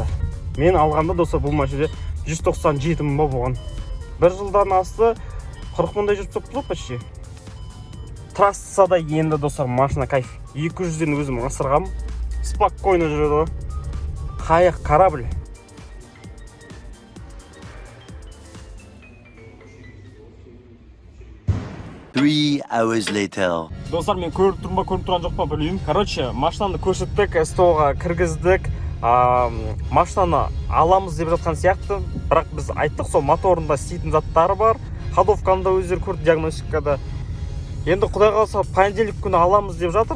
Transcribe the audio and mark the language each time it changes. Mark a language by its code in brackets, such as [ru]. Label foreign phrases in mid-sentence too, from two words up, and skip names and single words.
[kk] Мен алғанда достар бұл машине 197 мың болған. Бір жылдан асты 40 мыңдай жүріп соқты почти. Трассада енді достар машина кайф. 200-ден өзім ысырғам. Спокойно жүреді ғой. Қайық, корабль. [en] Three hours later. [kk] Достар, мен көріп тұрған жоқ па білмеймін. Короче, машинаны көрсеттік, СТО-ға кіргіздік. Машинаны аламыз деп жатқан сияқты. Бірақ біз айттық, сол моторында істейтін заттары бар. Ходовканы да өздері көрді, диагностикада. Енді құдай қаласа понедельник күні аламыз деп жатыр.